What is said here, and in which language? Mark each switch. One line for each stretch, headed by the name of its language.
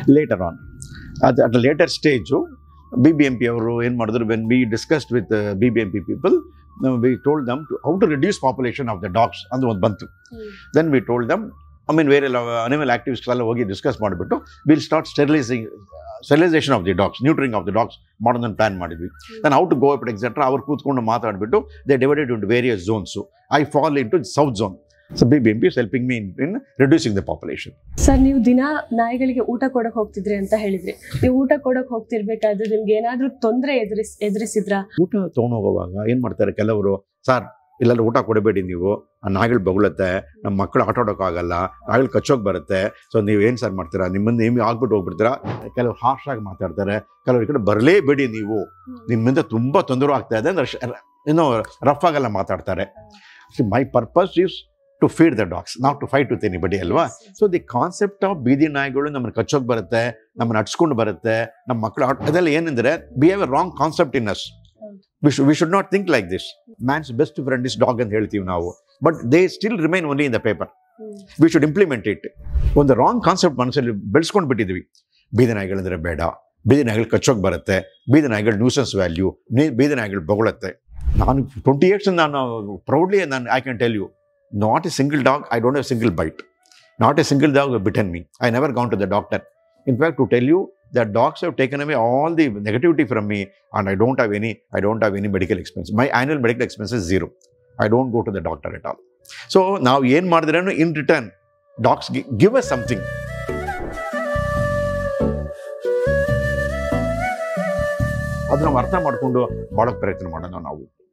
English: later on, ಅದು at later stage
Kannada: BBMP ಅವರು ಏನು ಮಾಡಿದ್ರು,
English: when we discussed with BBMP people, we told them to how to reduce population of the dogs
Kannada: ಅಂತ ಒಂದು ಬಂತು.
English: then we told them, ಬೇರೆ animal activist
Kannada: ಎಲ್ಲ ಹೋಗಿ ಡಿಸ್ಕಸ್ ಮಾಡಿಬಿಟ್ಟು
English: will start sterilisation of the dogs, neutering of the dogs
Kannada: ಮಾಡೋದನ್ನು plan ಮಾಡಿದ್ವಿ.
English: then how to go up etcetera
Kannada: ಅವ್ರು ಕೂತ್ಕೊಂಡು ಮಾತಾಡಿಬಿಟ್ಟು
English: They divided into various zones. I fall into south zone. So BBMP is helping me in reducing the population.
Kannada: Sir, ನೀವು ದಿನ ನಾಯಿಗಳಿಗೆ ಊಟ ಕೊಡಕ್ ಹೋಗ್ತಿದ್ರಿ ಅಂತ ಹೇಳಿದ್ರಿ. ನೀವು ಊಟ ಕೊಡಕ್ ಹೋಗ್ತಿರ್ಬೇಕಾದ್ರೆ ನಿಮ್ಗೆ ಏನಾದ್ರೂ ತೊಂದರೆ ಎದುರಿಸಿದ್ರಾ? ಊಟ ತೊಗೊಂಡೋಗುವಾಗ ಏನು ಮಾಡ್ತಾರೆ ಕೆಲವರು, ಸರ್ ಇಲ್ಲೆಲ್ಲ ಊಟ ಕೊಡಬೇಡಿ, ನೀವು ಆ ನಾಯಿಗಳು ಬೊಗಳುತ್ತೆ, ನಮ್ಮ ಮಕ್ಕಳು ಆಟ ಆಡೋಕ್ಕಾಗಲ್ಲ, ನಾಯಿಗಳು ಕಚ್ಚೋಗಿ ಬರುತ್ತೆ, ಸೊ ನೀವು ಏನು ಸರ್ ಮಾಡ್ತೀರಾ, ನಿಮ್ಮನ್ನು ನೇಮಿ ಆಗ್ಬಿಟ್ಟು ಹೋಗ್ಬಿಡ್ತೀರಾ. ಕೆಲವರು ಹಾರ್ಷಾಗಿ ಮಾತಾಡ್ತಾರೆ. ಕೆಲವರು ಈ ಕಡೆ ಬರಲೇಬೇಡಿ, ನೀವು ನಿಮ್ಮಿಂದ ತುಂಬ ತೊಂದರೆ ಆಗ್ತಾ ಇದೆ ಅಂದ್ರೆ ಏನೋ ರಫ್ ಆಗೆಲ್ಲ ಮಾತಾಡ್ತಾರೆ.
English: My purpose is to feed the dogs, not to fight with anybody ಅಲ್ವಾ. So the concept of
Kannada: ಬೀದಿ ನಾಯಿಗಳು ನಮ್ಮನ್ನು ಕಚ್ಚೋಗಿ ಬರುತ್ತೆ, ನಮ್ಮನ್ನು ಅಡ್ಸ್ಕೊಂಡು ಬರುತ್ತೆ, ನಮ್ಮ ಮಕ್ಕಳು ಅದೆಲ್ಲ ಏನಂದರೆ
English: We have a wrong concept in us. We should not think like this. Man's best friend is dog
Kannada: ಅಂತ ಹೇಳ್ತೀವಿ ನಾವು,
English: But they still remain only in the paper. We should implement it.
Kannada: ಒಂದು ರಾಂಗ್ ಕಾನ್ಸೆಪ್ಟ್ ಮನಸ್ಸಲ್ಲಿ ಬೆಳೆಸ್ಕೊಂಡು ಬಿಟ್ಟಿದ್ವಿ. ಬೀದಿ ನಾಯಿಗಳಂದರೆ ಬೇಡ, ಬೀದಿ ನಾಯಿಗಳು ಕಚ್ಚೋಗಿ ಬರುತ್ತೆ, ಬೀದಿ ನಾಯಿಗಳು ನ್ಯೂಸೆನ್ಸ್ ವ್ಯಾಲ್ಯೂ, ಬೀದಿ ನಾಯಿಗಳು ಬೊಗಳುತ್ತೆ. ನಾನು 20 years ನಾನು
English: Proudly I can tell you, not a single dog, I don't have a single bite. Not a single dog has bitten me. I never gone to the doctor. In fact, to tell you that dogs have taken away all the negativity from me, and I don't have any medical expense. My annual medical expense is 0. I don't go to the doctor at all. So now
Kannada: ಏನು ಮಾಡಿದ್ರೆ
English: in return dogs give us something.
Kannada: ಅದನ್ನ ನಾವು ಅರ್ಥ ಮಾಡಿಕೊಂಡು ಬಾಳೋಕೆ ಪ್ರಯತ್ನ ಮಾಡೋಣ ನಾವು.